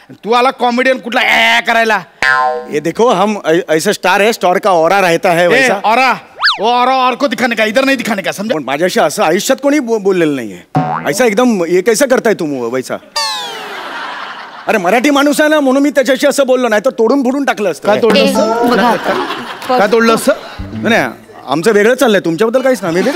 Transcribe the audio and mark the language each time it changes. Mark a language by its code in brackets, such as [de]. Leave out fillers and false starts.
[mr] तू आला कॉमेडियन कुठला करायला. [hi] ये देखो हम ऐसे स्टार है, स्टार का ऑरा रहता है वैसा. ऑरा वो ऑरा और को दिखाने का, इधर नहीं दिखाने का, समझा? [mr] पण माझ्याशी असं आयुष्यात कोणी बोललेलं नाहीये. [hi] ऐसा एकदम ये कैसा करताय तुम वैसा? [mr] अरे मराठी माणूस आहे ना म्हणून मी त्याच्याशी असं बोललो, नाही तर तोडून फोडून टाकलं असतं. काय तोडलं असतं? काय तोडलं असतं? नाही आमचं वेगळं चाललंय, तुमच्याबद्दल काहीच ना.